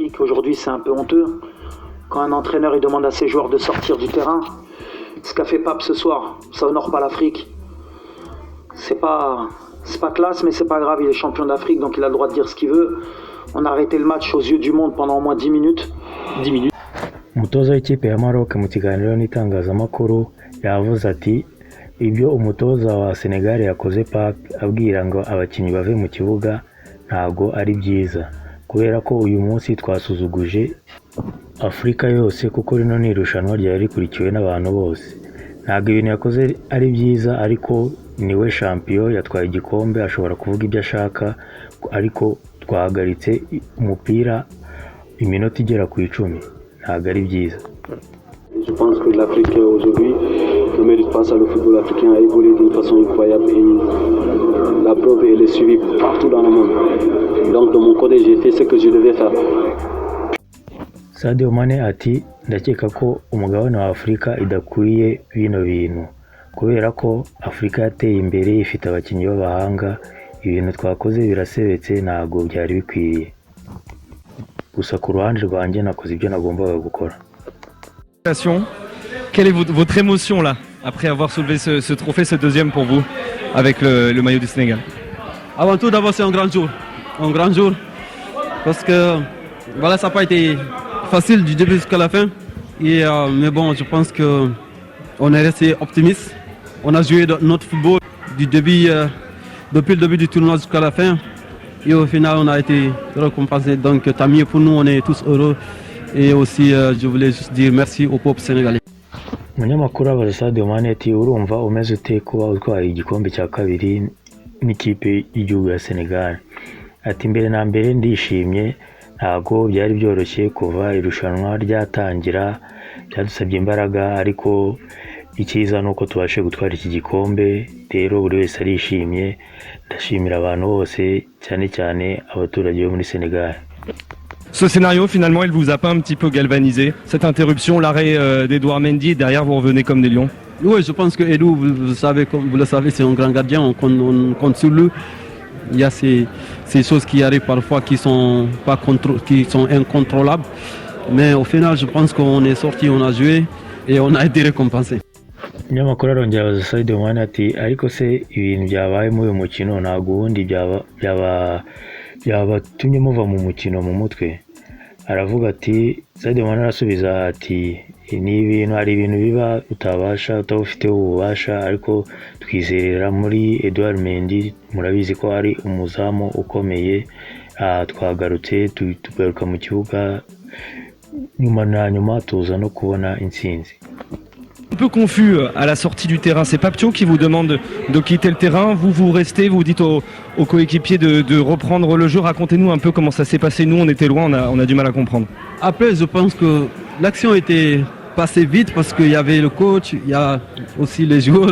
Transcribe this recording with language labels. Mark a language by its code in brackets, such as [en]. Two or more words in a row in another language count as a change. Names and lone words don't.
[fr] qu'aujourd'hui c'est un peu honteux. Quand un entraîneur il demande à ses joueurs de sortir du terrain, ce qu'a fait Pape ce soir, ça honore pas l'Afrique. C'est pas classe, mais c'est pas grave, il est champion d'Afrique, donc il a le droit de dire ce qu'il veut. On a arrêté le match aux yeux du monde pendant au moins 10 minutes. 10 minutes. [rw] umutoza w'ikipe ya Maroc mu kiganiro n'itangazamakuru yavuze ati ibyo umutoza wa Senegal yakoze Pape abwira ngo abakinnyi bave mu kibuga ntago ari byiza kubera ko uyu munsi twasuzuguje Afrika yose kuko rino ni irushanwa ryari rikurikiwe n'abantu bose. Ntago ibintu yakoze ari byiza, ariko niwe champion yatwaye igikombe ashobora kuvuga ibyo ashaka, ariko twahagaritse umupira iminota igera ku 10. Ntago ari byiza. [fr] Je pense que l'Afrique aujourd'hui ne mérite pas ça. Le football africain a évolué d'une façon incroyable et la preuve elle est suivie partout dans le monde. Donc de mon côté j'ai fait ce que je devais faire. [rw] Sadio Mane ati ndakeka ko umugabane wa Afrika idakwiye bino bintu kubera ko Afrika yateye imbere ifite abakinnyi b'abahanga, ibintu twakoze birasebetse ntago byari bikwiye. Gusa ku ruhande rwanjye nakoze ibyo nagombaga gukora. [fr] Quelle est votre émotion là après avoir soulevé ce trophée, ce deuxième pour vous avec le maillot du Sénégal? Avant tout, d'abord c'est un grand jour parce que voilà, ça n'a pas été facile du début jusqu'à la fin. Et, mais bon, je pense qu'on est resté optimiste. On a joué notre football depuis le début du tournoi jusqu'à la fin. Et au final, on a été récompensé. Donc tant mieux pour nous, on est tous heureux. Et aussi, je voulais juste dire merci au peuple sénégalais. [rw] Umunyamakuru abaza Sadio Mane ati urumva umeze ute kuba utwaye igikombe cya kabiri n'ikipe y'igihugu ya Senegal? Ati mbere na mbere ndishimye, ntago byari byoroshye kuva irushanwa ryatangira, byadusabye imbaraga, ariko icyiza nuko tubashe gutwara iki gikombe. Rero buri wese arishimye, ndashimira abantu bose cyane cyane abaturage bo muri Senegal. [fr] Ce scénario, finalement, il vous a pas un petit peu galvanisé? Cette interruption, l'arrêt d'Edouard Mendy, derrière vous revenez comme des lions? Oui, je pense que Edou, vous savez, comme vous le savez, c'est un grand gardien, on compte sur lui. Il y a ces choses qui arrivent parfois qui sont incontrôlables. Mais au final, je pense qu'on est sorti, on a joué et on a été récompensé. [rw] Umunyamakuru arongera abaza Sadio Mane ati ariko se ibintu byabaye muri uyu mukino ntago ubundi byabatumye muva mu mukino mu mutwe? Aravuga ati, Sadio Mane arasubiza ati hari ibintu biba utabufiteho ububasha, ariko twizerera muri Edouard Mendy, murabizi ko ari umuzamu ukomeye. Twagarutse tugaruka mu kibuga nyuma tuza no kubona intsinzi. [fr] Un peu confus à la sortie du terrain, c'est Papio qui vous demande de quitter le terrain, vous restez, vous dites aux coéquipiers de reprendre le jeu. Racontez-nous un peu comment ça s'est passé, nous on était loin, on a du mal à comprendre. Après, je pense que l'action était passée vite parce qu'il y avait le coach, il y a aussi les joueurs.